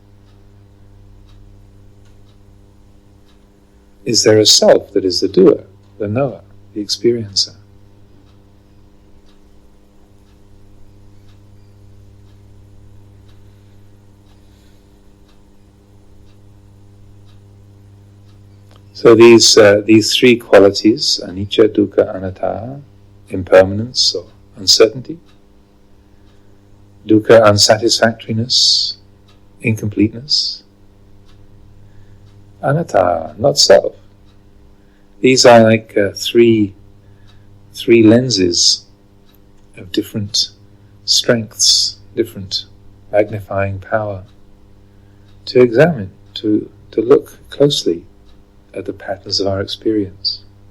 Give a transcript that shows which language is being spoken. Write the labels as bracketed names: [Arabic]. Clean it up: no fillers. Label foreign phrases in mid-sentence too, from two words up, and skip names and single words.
[English] Is there a self that is the doer, the knower, the experiencer? So these three qualities, [Pali] anicca, dukkha, anatta, [English] impermanence or uncertainty, dukkha, unsatisfactoriness, incompleteness, anatta, not self. These are like three lenses of different strengths, different magnifying power to examine, to look closely at the patterns of our experience.